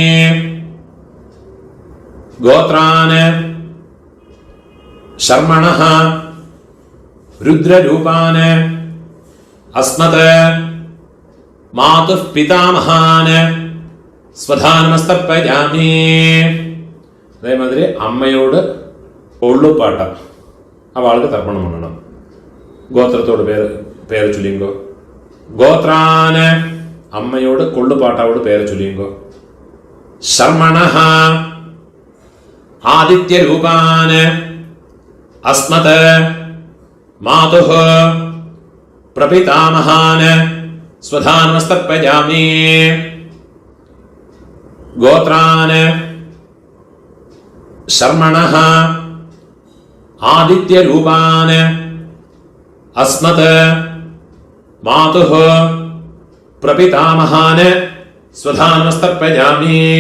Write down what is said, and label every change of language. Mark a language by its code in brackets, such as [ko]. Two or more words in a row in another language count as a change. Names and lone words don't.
[sa] गोत्रान शर्मणः रुद्ररूपान अस्मत् मातुः पितामहान स्वधानमस्तर्पयामि. [ta] அதே மாதிரி அம்மையோடு ஒள்ளுப்பாட்ட அவளுக்கு தர்ப்பணம் பண்ணணும். கோத்திரத்தோட பேரை சொல்லிங்கோ. கோத்ரான அம்மையோடு கொள்ளுப்பாட்டாவோட பேரை சொல்லிங்கோ. [sa] शर्मणः आदित्यरूपान अस्मत् मातुः प्रपितामहान स्वधानमस्तर्पयामि गोत्रान शर्मणः आदित्यरूपान अस्मत् मातुः प्रपितामहान स्वधानमस्तर्पयामि